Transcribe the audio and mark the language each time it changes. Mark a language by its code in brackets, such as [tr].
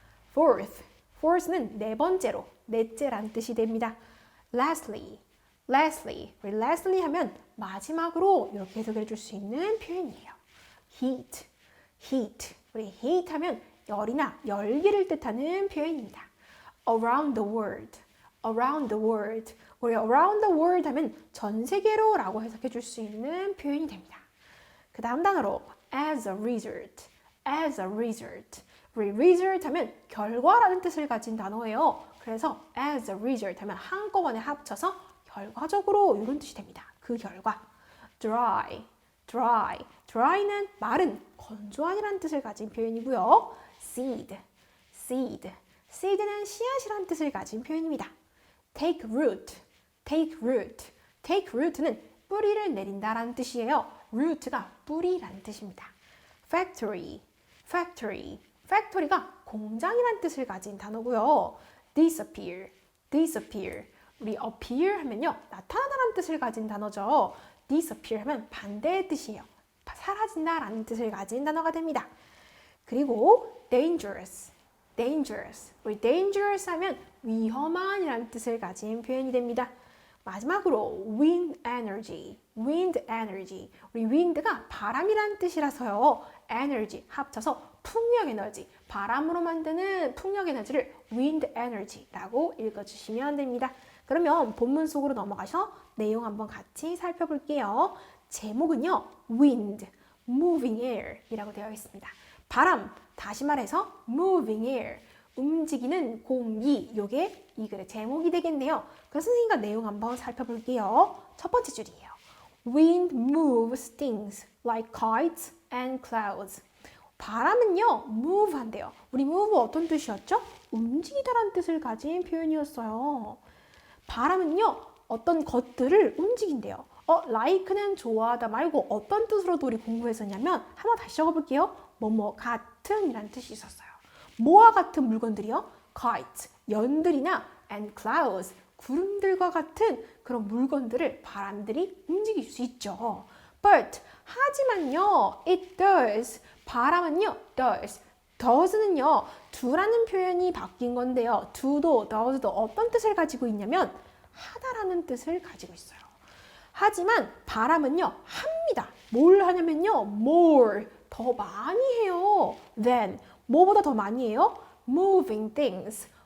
[ko] fourth, fourth는 네 번째로, 넷째란 뜻이 됩니다. lastly, lastly, 우리 lastly 하면 마지막으로 이렇게 해석해 줄 수 있는 표현이에요. heat, heat, 우리 heat 하면 열이나 열기를 뜻하는 표현입니다. [en] around the world, around the world. [ko] 우리 around the world 하면 전 세계로 라고 해석해 줄 수 있는 표현이 됩니다. 그 다음 단어로 [en] as a result, as a result. [ko] 우리 result 하면 결과라는 뜻을 가진 단어예요. 그래서 as a result 하면 한꺼번에 합쳐서 결과적으로 이런 뜻이 됩니다. 그 결과. dry, dry. dry는 마른, 건조한이라는 뜻을 가진 표현이고요. [en] seed, seed. [ko] seed는 씨앗이라는 뜻을 가진 표현입니다. [en] take root, take root. [ko] take root는 뿌리를 내린다라는 뜻이에요. root가 뿌리라는 뜻입니다. [en] factory, factory. [ko] factory가 공장이라는 뜻을 가진 단어고요. [en] disappear, disappear. [ko] 우리 appear 하면요, 나타나다라는 뜻을 가진 단어죠. disappear 하면 반대의 뜻이에요. 사라진다라는 뜻을 가진 단어가 됩니다. [en] 그리고 dangerous, dangerous. [ko] 우리 dangerous 하면 위험한이라는 뜻을 가진 표현이 됩니다. 마지막으로 [en] wind energy, wind energy. [ko] 우리 wind가 바람이라는 뜻이라서요. energy 합쳐서 풍력 에너지, 바람으로 만드는 풍력 에너지를 wind energy라고 읽어주시면 됩니다. 그러면 본문 속으로 넘어가서 내용 한번 같이 살펴볼게요. 제목은요, wind, moving air 이라고 되어 있습니다. 바람, 다시 말해서 moving air, 움직이는 공기, 요게 이 글의 제목이 되겠네요. 그래서 선생님과 내용 한번 살펴볼게요. 첫 번째 줄이에요. [en] Wind moves things like kites and clouds. [ko] 바람은요, move 한대요. 우리 move 어떤 뜻이었죠? 움직이다라는 뜻을 가진 표현이었어요. 바람은요, 어떤 것들을 움직인대요. like는 좋아하다 말고 어떤 뜻으로도 우리 공부했었냐면 한번 다시 적어볼게요. 뭐뭐 같은 이라는 뜻이 있었어요. 뭐와 같은 물건들이요? kites, 연들이나 and clouds, 구름들과 같은 그런 물건들을 바람들이 움직일 수 있죠. [en] But, [ko] 하지만요, [en] it does, [ko] 바람은요, [en] does. [ko] does는요, do라는 표현이 바뀐 건데요. do도, does도 어떤 뜻을 가지고 있냐면 하다라는 뜻을 가지고 있어요. 하지만 바람은요, 합니다. 뭘 하냐면요, more, 더 많이 해요. than, 뭐보다 더 많이 해요? moving things,